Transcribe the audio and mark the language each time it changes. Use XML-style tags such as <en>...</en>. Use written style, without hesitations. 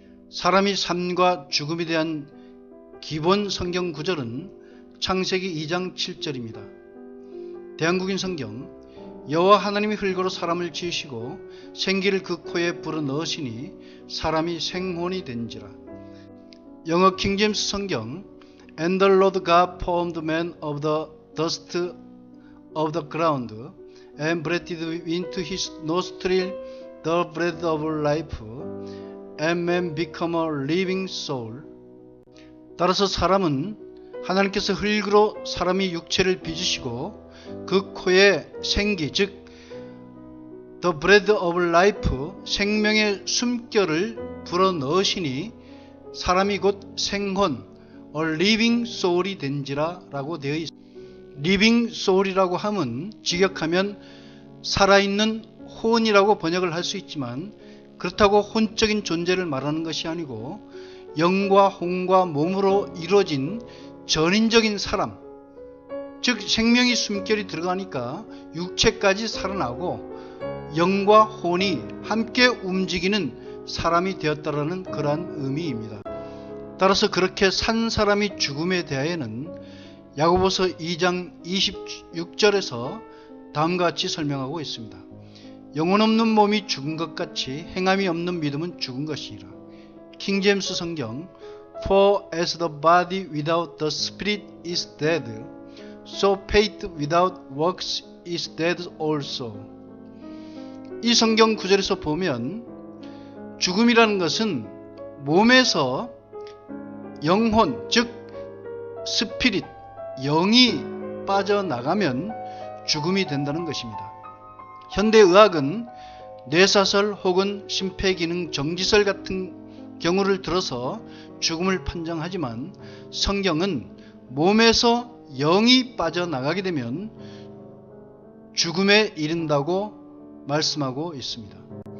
<ko>사람이 삶과 죽음에 대한 기본 성경 구절은 창세기 2장 7절입니다. 대한국인 성경, 여호와 하나님이 흙으로 사람을 지으시고 생기를 그 코에 불어넣으시니 사람이 생혼이 된지라. 영어 킹제임스 성경,</ko> <en>And the Lord God formed man of the dust of the ground and breathed into his nostril the breath of life, and man become a living soul.</en> <ko>따라서 사람은 하나님께서 흙으로 사람이 육체를 빚으시고 그 코에 생기, 즉</ko> <en>the breath of life,</en> <ko>생명의 숨결을 불어넣으시니 사람이 곧 생혼,</ko> <en>a living soul</en> <ko>이 된지라 라고 되어 있습니다. living soul이라고 하면 직역하면 살아있는 혼이라고 번역을 할 수 있지만 그렇다고 혼적인 존재를 말하는 것이 아니고 영과 혼과 몸으로 이루어진 전인적인 사람, 즉 생명이 숨결이 들어가니까 육체까지 살아나고 영과 혼이 함께 움직이는 사람이 되었다라는 그러한 의미입니다. 따라서 그렇게 산 사람이 죽음에 대하여는 야고보서 2장 26절에서 다음과 같이 설명하고 있습니다. 영혼 없는 몸이 죽은 것 같이 행함이 없는 믿음은 죽은 것이라. 킹제임스 성경,</ko> <en>For as the body without the spirit is dead, so faith without works is dead also.</en> <ko>이 성경 구절에서 보면 죽음이라는 것은 몸에서 영혼, 즉 스피릿, 영이 빠져나가면 죽음이 된다는 것입니다. 현대의학은 뇌사설 혹은 심폐기능 정지설 같은 경우를 들어서 죽음을 판정하지만 성경은 몸에서 영이 빠져나가게 되면 죽음에 이른다고 말씀하고 있습니다.</ko>